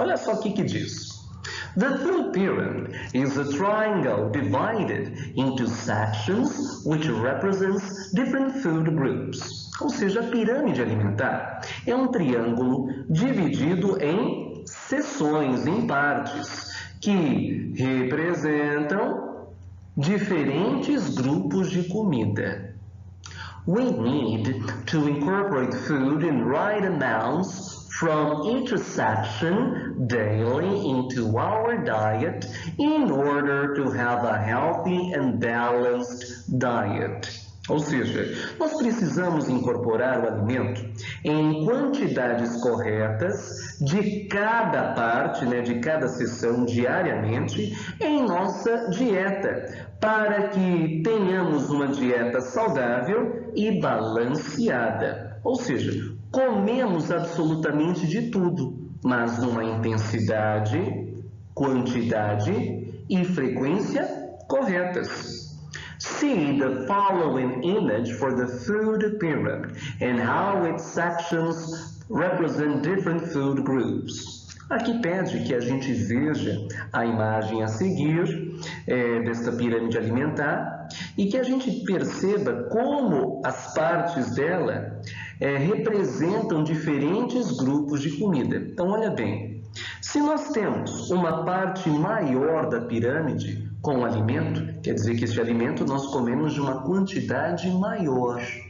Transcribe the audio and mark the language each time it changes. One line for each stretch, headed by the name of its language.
Portuguese: Olha só o que diz.
English: The food pyramid is a triangle divided into sections which represents different food groups.
Portuguese: Ou seja, a pirâmide alimentar é um triângulo dividido em seções, em partes, que representam diferentes grupos de comida.
English: We need to incorporate food in right amounts from each section daily into our diet in order to have a healthy and balanced diet.
Portuguese: Ou seja, nós precisamos incorporar o alimento em quantidades corretas de cada parte, de cada sessão diariamente em nossa dieta, para que tenhamos uma dieta saudável e balanceada. Ou seja, comemos absolutamente de tudo, mas numa intensidade, quantidade e frequência corretas.
English: See the following image for the food pyramid and how its sections represent different food groups.
Portuguese: Aqui pede que a gente veja a imagem a seguir desta pirâmide alimentar e que a gente perceba como as partes dela representam diferentes grupos de comida. Então, olha bem, se nós temos uma parte maior da pirâmide com o alimento, quer dizer que esse alimento nós comemos de uma quantidade maior.